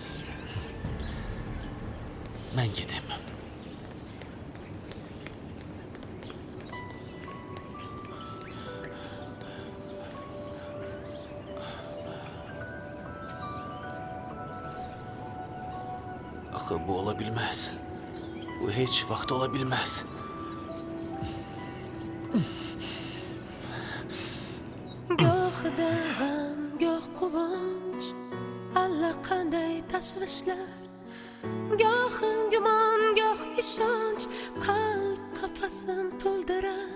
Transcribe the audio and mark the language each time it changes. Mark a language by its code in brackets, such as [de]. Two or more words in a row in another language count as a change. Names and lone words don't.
[az] Mən gedim. Axı bu ola bilməz. Bu heç vaxt ola bilməz. [uz] Goh g'am, goh quvonch, allaqanday tashvishlar. Goh gumon, goh ishonch, qalb qafasim to'ldirar.